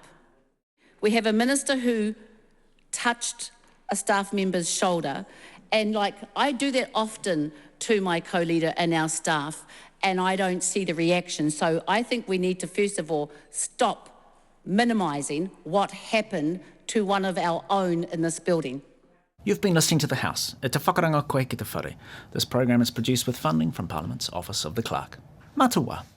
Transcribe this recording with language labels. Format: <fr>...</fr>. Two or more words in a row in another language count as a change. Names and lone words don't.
<en>We have a minister who touched a staff member's shoulder, and I do that often to my co-leader and our staff, and I don't see the reaction. So I think we need to first of all stop minimising what happened to one of our own in this building. You've been listening to The House.</en> <mi>E te whakaranga koe ki te whare.</mi> <en>This program is produced with funding from Parliament's Office of the Clerk. Matua.</en>